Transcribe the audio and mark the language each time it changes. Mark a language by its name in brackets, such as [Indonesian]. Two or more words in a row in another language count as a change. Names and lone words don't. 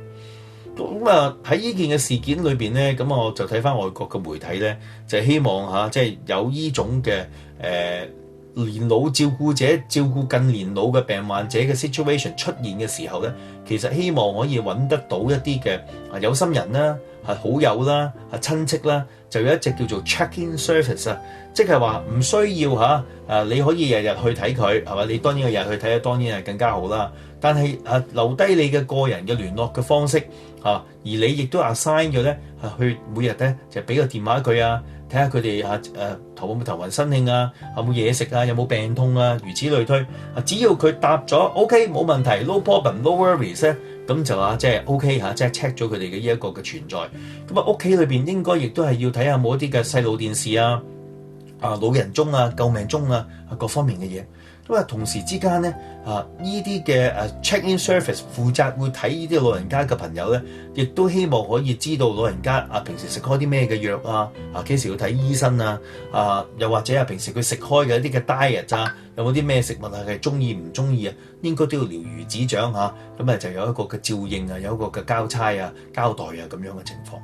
[Cantonese] 咁喺呢件嘅事件裏邊咧，咁我就睇翻外國嘅媒體咧，就希望即係有呢種嘅年老照顧者照顧更年老嘅病患者嘅 situation 出現嘅時候咧，其實希望可以揾得到一啲嘅有心人啦，係好友啦，係親戚啦，就有一隻叫做 [English] check-in service [Cantonese] 即係話唔需要你可以日日去睇佢係嘛？你當然日日去睇，當然係更加好啦。但係留低你嘅個人嘅聯絡嘅方式而你亦都 assign 咗咧去每日咧就俾個電話佢睇下佢哋頭冇頭暈身㷫有冇嘢食有冇病痛如此類推。只要佢答咗 OK 冇問題 [English] no problem no worries [Cantonese] 咧，咁就即係 OK 即係 check 咗佢哋嘅呢一個嘅存在。咁屋企裏邊應該亦都係要睇下冇一啲嘅細路電視老人鐘救命鐘各方面嘅嘢。咁同時之間咧呢啲嘅 [English] check-in service [Cantonese] 負責會睇呢啲老人家嘅朋友咧，亦都希望可以知道老人家平時食開啲咩嘅藥幾時要睇醫生又或者平時佢食開嘅一啲嘅 diet 有冇啲咩食物係中意唔中意應該都要了如指掌咁就有一個嘅照應有一個嘅交差交代咁樣嘅情況。